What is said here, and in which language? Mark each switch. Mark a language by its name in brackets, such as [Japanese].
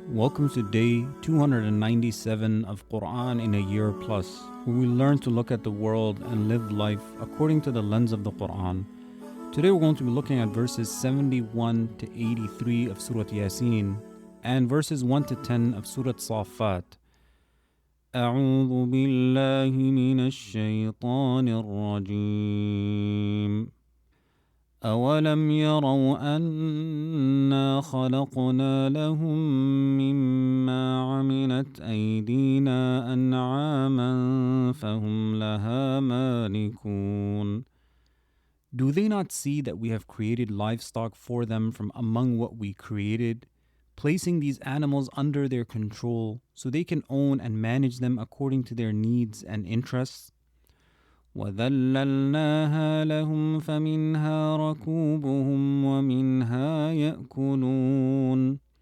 [English] Welcome to day 297 of Quran in a Year Plus, where we learn to look at the world and live life according to the lens of the Quran. Today we're going to be looking at verses 71 to 83 of Surah Yasin and verses 1 to 10 of Surah Saffat. [Arabic] أعوذ بالله من الشيطان الرجيم. أولم يروا أنا خلقنا لهم مما عملت أيدينا أنعاما فهم لها مالكون. [English] Do they not see that we have created livestock for them from among what we created, placing these animals under their control so they can own and manage them according to their needs and interests? [Arabic] وَذَلَّلْنَاهَا لَهُمْ فَمِنْهَا رَكُوبُهُمْ وَمِنْهَا يَأْكُلُونَ.